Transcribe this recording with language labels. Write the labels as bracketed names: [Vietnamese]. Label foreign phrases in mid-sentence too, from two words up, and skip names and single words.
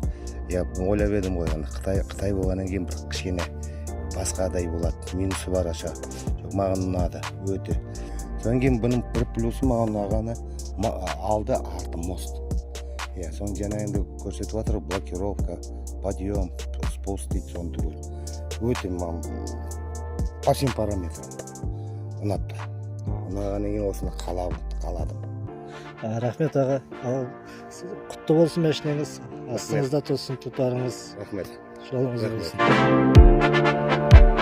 [Kazakh] Ойлап едім ғой, Қытай болғаннан кейін бір кішкене басқадай болады, минусы бар аша. Маған ұнады, өте. Содан кейін бұның бір плюсы маған ұнағаны алды арты мост. Соны жаңа енді көрсетіп жатыр, [Russian] блокировка, подъем, спуск [Kazakh] дейді, соны түгел. Өте маған [Russian] по всем параметрам [Kazakh] ұнап тұр. Ұнағаннан кейін осыны қаладым. Рахмет аға, құтты болсын машинеңіз, астыңызда тосын тұлпарыңыз. Рахмет. Жолыңыз болсын.